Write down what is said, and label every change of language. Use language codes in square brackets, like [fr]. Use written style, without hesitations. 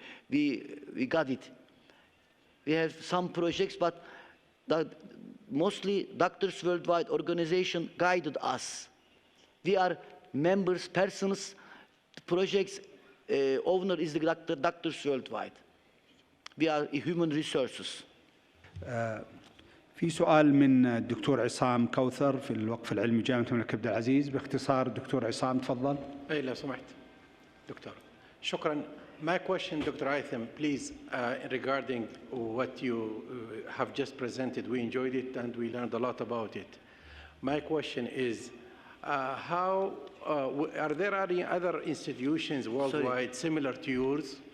[en] We got it. We have some projects, but mostly Doctors Worldwide Organization guided us. We are members, persons. The project's owner is the Doctors Worldwide. We are human resources. [ar] في سؤال من الدكتور عصام كوثر في الوقف العلمي جامعة الملك عبد العزيز. باختصار دكتور عصام تفضل. أي لو سمحت دكتور. شكرا. [en] My question, Dr. Eithim, please, regarding what you have just presented. We enjoyed it and we learned a lot about it. My question is, are there any other institutions worldwide similar to yours?